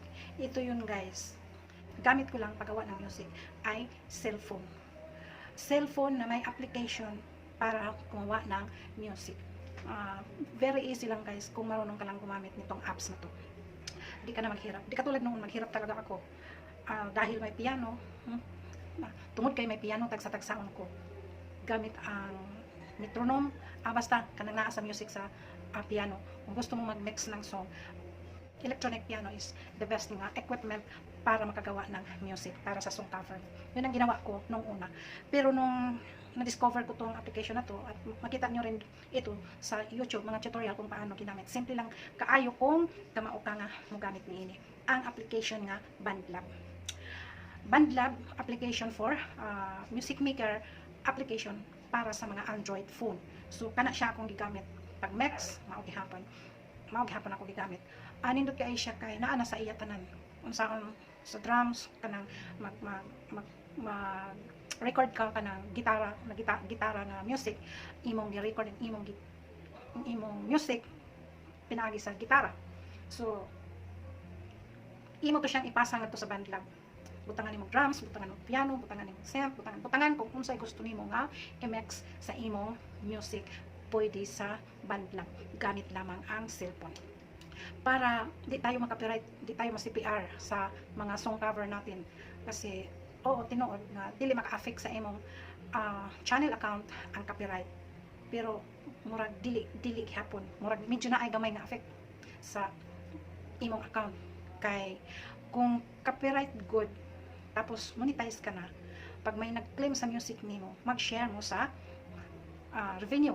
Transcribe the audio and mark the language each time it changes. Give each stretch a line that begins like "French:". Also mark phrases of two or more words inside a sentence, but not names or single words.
Filipino: Ito yun guys. Gamit ko lang paggawa ng music ay cellphone. Cellphone na may application para gumawa ng music.
English: Very easy
Filipino: lang guys kung marunong ka lang gumamit nitong apps na to. Di ka na maghirap. Di katulad nung maghirap talaga ako. dahil may piano,
Cebuano: tungod kay may piano tagsa-tagsaon ko gamit ang metronome, basta kanang naa sa music sa piano.
Filipino: Kung gusto mo mag-mix ng song,
English: electronic piano is the best
Filipino: nga equipment para makagawa ng music para sa
English: song cover.
Filipino: Yun ang ginawa ko nung una. Pero nung na-discover ko tong application na to, at makita nyo rin ito sa YouTube, mga tutorial kung paano ginamit.
Cebuano: Simple lang kaayo kung kamao ka nga mo gamit niini. Ang application nga BandLab.
English: BandLab application for music maker application
Filipino: para sa mga
English: Android phone.
Cebuano: So kana siya akong gigamit pag mix mao gihapon ako gigamit. Nindot kay siya kay naa na sa iya tanan unsaon sa drums kanang mag record ka kanang gitara na music imong gi-record imong music pinaagi sa gitara. So imo to siyang ipasa ngadto sa BandLab. Butangan nimo drums, butangan nimo piano, butangan nimo synth, butangan kung unsay gusto nimo nga i-mix sa imong music, pwede sa BandLab gamit lamang ang cellphone.
Filipino: Para di tayo maka-copyright, di tayo ma-CPR sa mga song cover natin
Cebuano: kasi tinuod nga dili maka-affect sa imong channel account ang copyright. Pero murag dili gihapon, murag medyo na ay gamay nga affect sa imong account kay kung copyright good tapos monetize ka na, pag may nag-claim sa music nimo, mag-share mo sa revenue.